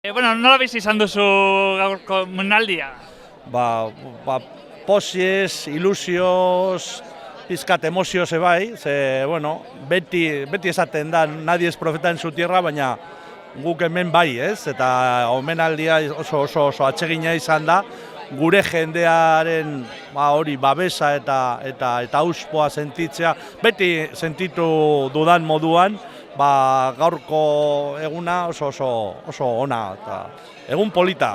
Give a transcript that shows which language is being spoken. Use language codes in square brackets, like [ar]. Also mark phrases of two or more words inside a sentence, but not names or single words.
[eu] Bueno, nola bizi izan duzu gaurko munaldia? Posiez, ilusioz, pizkat emozioz ebai, beti esaten da, [es] nadie es profeta en su tierra, [eu] baina guk hemen bai, ez? Eta omenaldia oso atsegina izan da, gure jendearen hori babesa eta auspoa sentitzea, beti sentitu dudan moduan, gaurko eguna oso ona, eta egun polita.